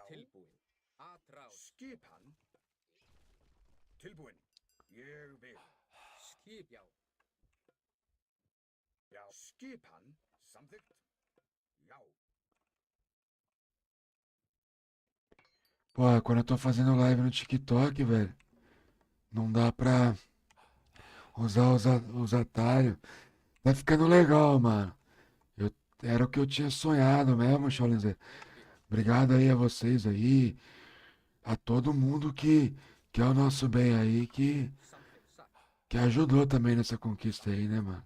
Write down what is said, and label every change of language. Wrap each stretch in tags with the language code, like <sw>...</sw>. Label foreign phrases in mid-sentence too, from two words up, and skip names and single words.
<is>Tilbúin. Atrás. Skipan. Tilbúin. Ég vil. Skip. Já. Já. Skipan. Samþykkt. Já.</is> <pt>Pô, quando eu tô fazendo live no TikTok, velho, não dá pra usar os atalhos. Tá ficando legal, mano. Eu, era o que eu tinha sonhado mesmo, Schollenzer. Obrigado aí a vocês aí, a todo mundo que é o nosso bem aí, que ajudou também nessa conquista aí, né, mano?</pt>